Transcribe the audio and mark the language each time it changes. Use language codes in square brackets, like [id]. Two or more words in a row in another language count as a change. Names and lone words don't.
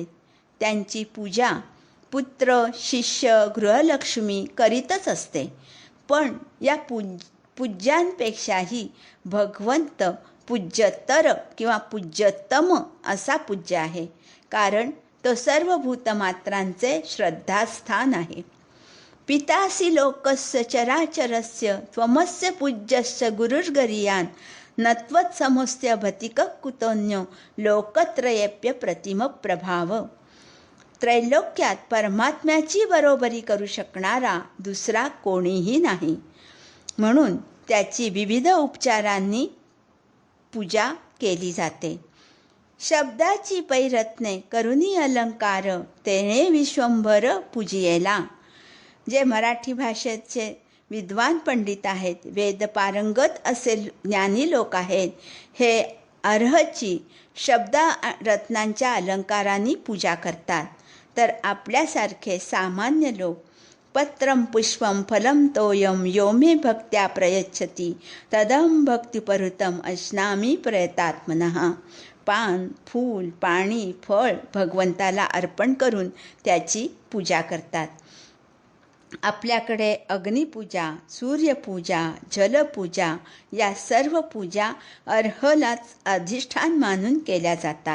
[mr] त्यांची पूजा पुत्र शिष्य गृहलक्ष्मी करीतच असते. पण या पूज्यांपेक्षाही भगवंत पूज्यतर किंवा पूज्यतम असा पूज्य आहे. कारण तो सर्व भूतमात्रांचे श्रद्धास्थान आहे. [sa] पितासि लोकस्य चराचरस्य त्वमस्य पूज्यस्य गुरुर्गरीयान् नत्वत्समोऽस्य भतिकः कुतोऽन्यो लोकत्रयेप्य प्रतिम प्रभाव. [mr] त्रैलोक्यात परमात्म्याची बरोबरी करू शकणारा दुसरा कोणीही नाही. म्हणून त्याची विविध उपचारांनी पूजा केली जाते. शब्दाची पैरत्ने करुनी अलंकार तेणे विश्वंभर पूजियेला. जे मराठी भाषेचे विद्वान पंडित आहेत, वेद पारंगत असे ज्ञानी लोक आहेत, हे अर्हची शब्द रत्नांच्या अलंकारांनी पूजा करतात. तर आपल्यासारखे सामान्य लोक [sa] पत्रं पुष्पं फलं तोयं यो मे भक्त्या प्रयच्छति तदहं भक्तिपरुतम अश्नामी प्रयतात्मनः. [mr] पान फूल पाणी फळ भगवंताला अर्पण करून त्याची पूजा करतात. आपल्याकडे अग्निपूजा, सूर्यपूजा, जलपूजा या सर्व पूजा अर्हलाच अधिष्ठान मानून केल्या जातात.